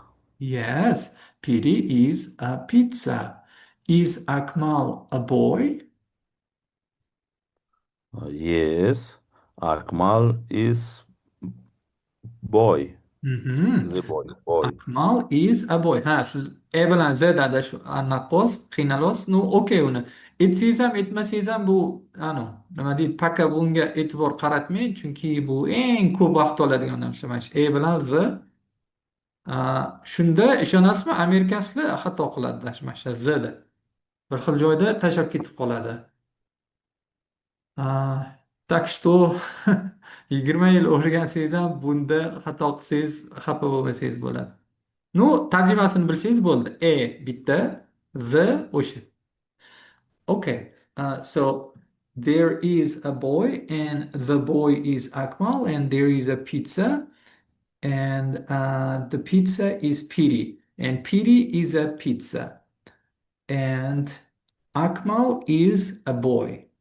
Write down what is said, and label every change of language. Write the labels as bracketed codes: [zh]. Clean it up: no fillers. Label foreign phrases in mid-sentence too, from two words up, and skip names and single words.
[en] Yes, PD is a pizza. Is Akmal a boy? Yes, Akmal is boy. Mhm. The boy. Akmal is a boy. [uz] Ha, siz E bilan Z adash anaqqos, qiynalos. No, okey uni. Aytsangiz ham, aytmasangiz ham bu, nima deydi, paka bunga e'tibor qaratmang, chunki bu eng ko'p vaqt oladigan narsa mana shu E bilan Z. Shunda ishonasizmi, amerikaslar xato qiladi mana shu Zda. Bir xil joyda tashlab ketib qoladi. [ru] Так что [uz] 20 yil o'rgansangiz ham bunda xato qilsangiz xafa bo'lmasangiz bo'ladi. Ну, tarjimasini bilsangiz bo'ldi. Bitta, the o'sha. Okay. [en] So there is a boy and the boy is Akmal and there is a pizza and the pizza is Piri and Piri is a pizza and Akmal is a boy.